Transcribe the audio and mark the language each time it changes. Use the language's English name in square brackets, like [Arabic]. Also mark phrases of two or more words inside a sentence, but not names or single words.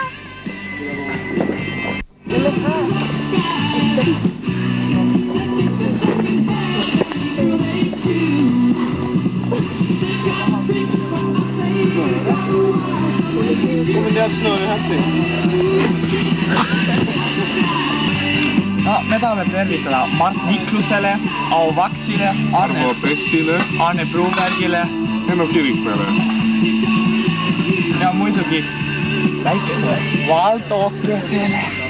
[Swedish] Kommer det att snurra här till? [Estonian] Ja, me tahame tervitada Mart Niklusele, Auvaksile, Arne Brobergile, Henno Kirikmäele. ja muidugi väikesele Valdo Okresele.